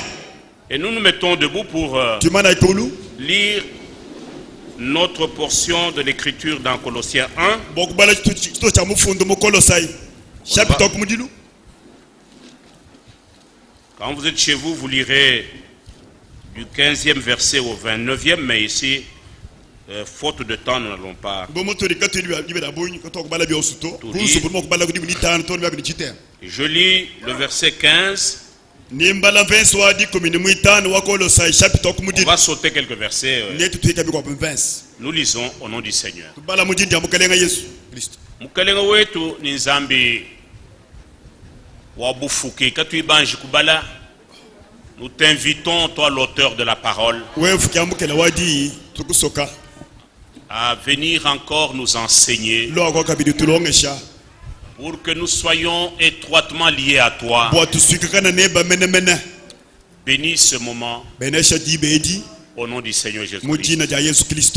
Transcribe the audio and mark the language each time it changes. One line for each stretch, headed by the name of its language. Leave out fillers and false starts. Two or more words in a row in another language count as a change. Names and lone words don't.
French: Et nous nous mettons debout pour lire notre portion de l'écriture dans Colossiens 1, Quand vous êtes chez vous, vous lirez du 15e verset au 29e, mais ici, faute de temps, nous n'allons pas tout lire. Je lis le verset 15. On va sauter quelques versets. Nous lisons au nom du Seigneur.
Luba-Katanga: Mukalenga wetu ni nzambi wabufuki katuibanji kubala.
French: Nous t'invitons, toi l'auteur de la parole, à venir encore nous enseigner pour que nous soyons étroitement liés à toi. Bénis ce moment au nom du Seigneur Jésus-Christ.